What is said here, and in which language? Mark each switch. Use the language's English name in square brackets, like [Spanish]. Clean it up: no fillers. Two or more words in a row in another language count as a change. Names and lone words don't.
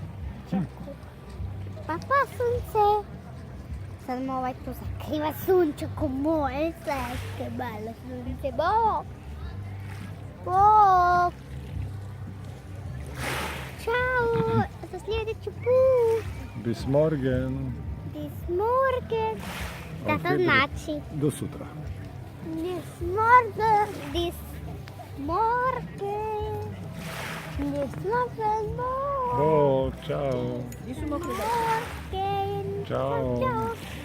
[Croatian] Papa sunce. Sad mu ovaj tu zakriva sunčeko moje slatke malo sunce. Bog. Bog. Ćao, do sljedeći put. [German] Bis morgen. Bis morgen. [Croatian] Šta to znači? Do sutra. [German] Bis morgen. Bis morgen. Bis morgen. [Croatian] Bog, ciao. Nisu mokri da. Morgen. Ćao. Ćao.